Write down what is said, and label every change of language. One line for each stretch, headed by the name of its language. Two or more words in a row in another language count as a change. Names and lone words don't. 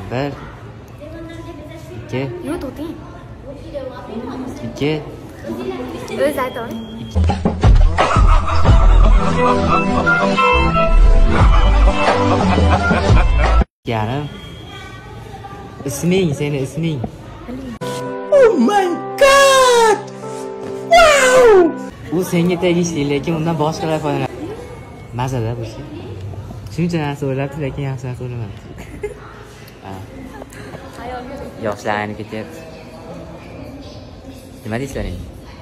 Uzbek: 1 2 Yo'q, to'xting. 2 O'zi aytavering. yarim. Isming, seni isming.
English: Oh my god! Wow!
Uzbek: U senga tegishli, lekin undan boshqalar foydalanadi. Mazada bu ish. Shuncha narsa o'ylabdi, lekin yaxshi narsa o'ylamadi. Yoshlar aynib ketyapti. Nima deysizlar endi?